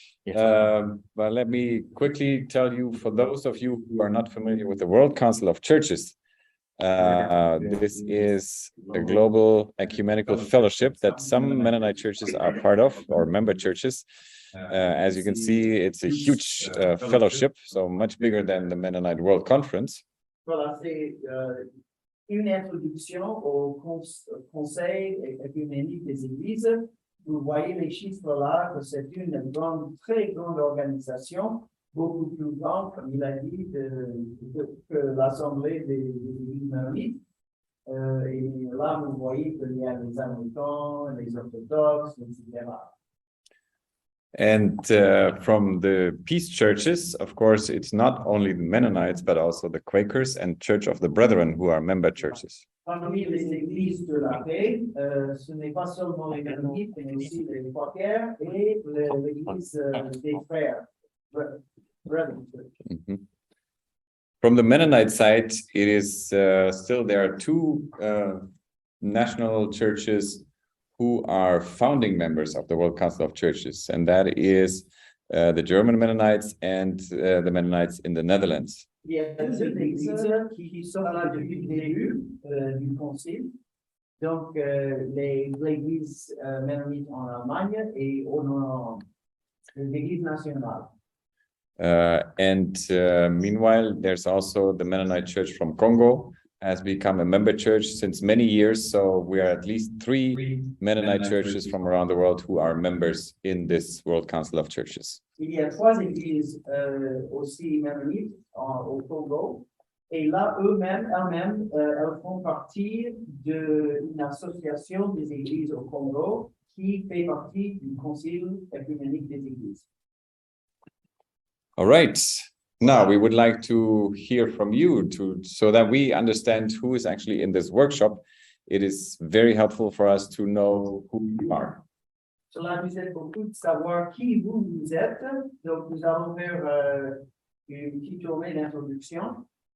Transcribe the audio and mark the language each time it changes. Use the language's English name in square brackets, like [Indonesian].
[English] But let me quickly tell you, for those of you who are not familiar with the World Council of Churches, this is a global ecumenical fellowship that some Mennonite churches are part of, or member churches. As you can see, it's a huge fellowship, so much bigger than the Mennonite World Conference. [French] Voilà, c'est une introduction au conseil œcuménique des églises. Vous voyez les chiffres là, que c'est une très grande organisation, beaucoup plus grande, comme il a dit, que l'Assemblée des églises mennonites. Et là, vous voyez qu'il y a les Anglicans, les orthodoxes, etc. [English] And from the peace churches, of course, it's not only the Mennonites, but also the Quakers and Church of the Brethren, who are member churches. [French] Parmi les églises de la paix, ce n'est pas seulement les Mennonites, mais aussi les Quakers et l'église des frères. [English] Brethren. Mm-hmm. From the Mennonite side, it is still there are two national churches who are founding members of the World Council of Churches, and that is the German Mennonites and the Mennonites in the Netherlands. [French] Il y a deux églises qui sont là depuis le début du concile, donc l'église mennonite en Allemagne et en Hollande, l'église nationale. [English] And meanwhile, there's also the Mennonite Church from Congo, has become a member church since many years. So we are at least three Mennonite churches from around the world who are members in this World Council of Churches. [French] Il y a trois églises aussi mennonites au Congo. Et là, elles-mêmes, elles font partie d'une association des églises au Congo qui fait partie du Concile œcuménique des églises. [English] All right. Now we would like to hear from you so that we understand who is actually in this workshop. It is very helpful for us to know who you are. [French] Cela nous aide beaucoup de savoir qui vous êtes. Donc nous allons faire une petite tournée d'introduction.